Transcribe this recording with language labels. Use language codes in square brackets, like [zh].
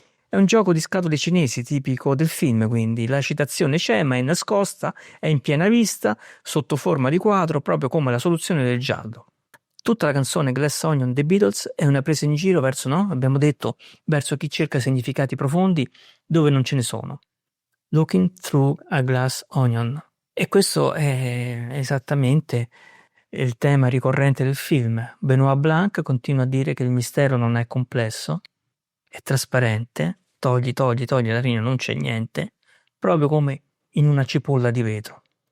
[it] È un gioco di scatole cinesi tipico del film, quindi la citazione c'è, ma è nascosta, è in piena vista, sotto forma di quadro, proprio come la soluzione del giallo. Tutta la canzone Glass Onion dei Beatles è una presa in giro verso, no? Abbiamo detto, verso chi cerca significati profondi dove non ce ne sono. [en] Looking through a glass onion. [it] E questo è esattamente il tema ricorrente del film. Benoit Blanc continua a dire che il mistero non è complesso, è trasparente, togli la rina, non c'è niente, proprio come in una cipolla di vetro.